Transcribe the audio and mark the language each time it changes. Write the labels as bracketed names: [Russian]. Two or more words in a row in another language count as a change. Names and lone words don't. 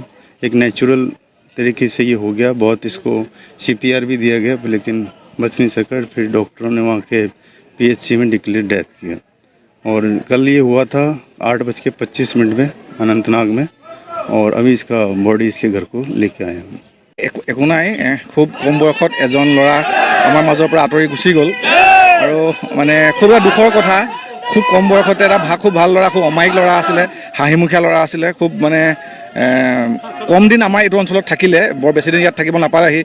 [Hindi] एक नेचुरल तरीके से ये हो गया, बहुत इसको CPR भी दिया गया लेकिन बच नहीं सका। फिर डॉक्टरों ने वहाँ के PHC में [English] declare death [Hindi] किया। और कल ये हुआ था 8:25 में अनंतनाग में, और अभी इसका बॉडी इसके घर को लेके आए हैं। [Assamese] একো নাই, খুব কম বয়সত এজন ল'ৰা আমাৰ মাজৰ পৰা আঁতৰি গুচি গ'ল আৰু মানে খুব এটা দুখৰ কথা। খুব কম বয়সতে এটা খুব ভাল ল'ৰা, খুব অমায়িক ল'ৰা আছিলে, হাঁহিমুখীয়া ল'ৰা আছিলে। খুব মানে কম দিন আমাৰ এইটো অঞ্চলত থাকিলে, বৰ বেছিদিন ইয়াত থাকিব নাপালেহি।